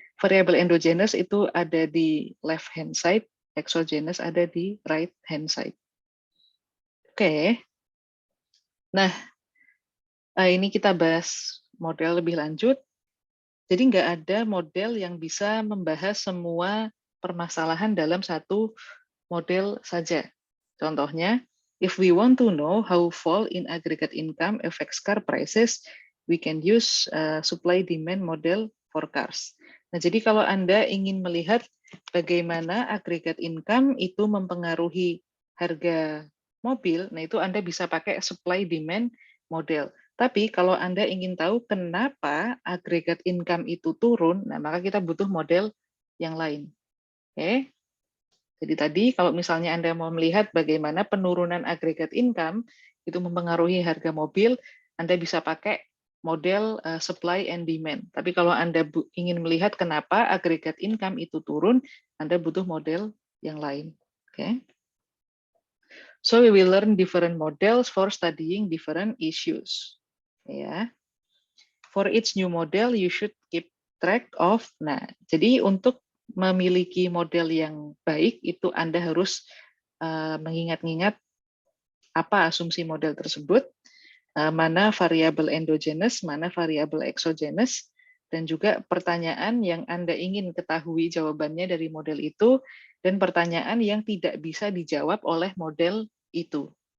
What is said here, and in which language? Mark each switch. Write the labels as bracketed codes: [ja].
[id] Variabel endogenous itu ada di left hand side, exogenous ada di right hand side. Oke. Nah, ini kita bahas model lebih lanjut. Jadi nggak ada model yang bisa membahas semua permasalahan dalam satu model saja. [en] Contohnya, if we want to know how fall in aggregate income affects car prices, we can use supply-demand model for cars. [id] Nah, jadi kalau Anda ingin melihat bagaimana aggregate income itu mempengaruhi harga mobil, nah itu Anda bisa pakai supply-demand model. Tapi kalau Anda ingin tahu kenapa aggregate income itu turun, nah maka kita butuh model yang lain. Oke. Jadi tadi kalau misalnya Anda mau melihat bagaimana penurunan aggregate income itu mempengaruhi harga mobil, Anda bisa pakai model supply and demand. Tapi kalau Anda ingin melihat kenapa aggregate income itu turun, Anda butuh model yang lain. Oke. [en] So we will learn different models for studying different issues. Ya. For each new model, you should keep track of. [id] Nah, jadi untuk memiliki model yang baik, itu Anda harus mengingat-ingat apa asumsi model tersebut, mana variabel endogenous, mana variabel exogenous, dan juga pertanyaan yang Anda ingin ketahui jawabannya dari model itu, dan pertanyaan yang tidak bisa dijawab oleh model itu.